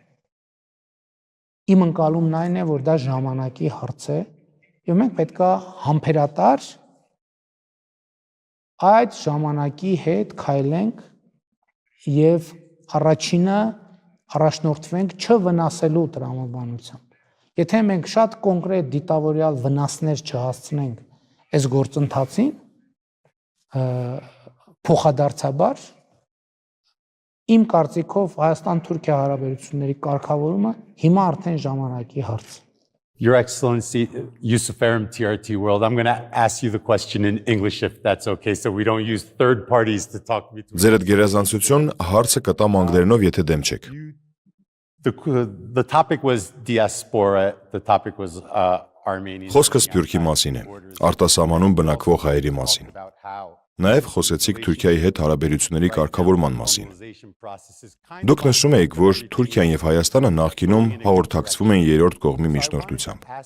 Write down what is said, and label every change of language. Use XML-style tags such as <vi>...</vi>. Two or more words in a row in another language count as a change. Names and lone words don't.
<hy>իմ ընկալումն այն է, որ դա ժամանակի հարց է, եւ մենք պետք է համբերատար այդ ժամանակի հետ քայլենք եւ առաջինը առաջնորդվենք չվնասելու տրամաբանությամբ։ Եթե մենք շատ կոնկրետ դիտավորյալ վնասներ չհասցնենք այս գործընթացին, փոխադարձաբար իմ կարծիքով Հայաստան-Թուրքիա հարաբերությունների կարգավորումը հիմա արդեն ժամանակի հարց է։</hy> <en>Your Excellency, Yusuf Erim, TRT World, I'm going to ask you the question in English if that's okay, so we don't use third parties to talk between.</en> <hy>Ձերդ գերազանցություն հարցը կտամ անգլերենով, եթե դեմ չեք։</hy> <en>The topic was diaspora, the topic was Armenian.</en> <hy>Խոսքը Սփյուռքի մասին է, արտասահմանում բնակվող հայերի մասին։ Նաև խոսեցիք Թուրքիայի հետ հարաբերությունների կարգավորման մասին։ Դուք նշում եք, որ Թուրքիան եւ Հայաստանը նախկինում հաղորդակցվում են երրորդ կողմի միջնորդությամբ։</hy>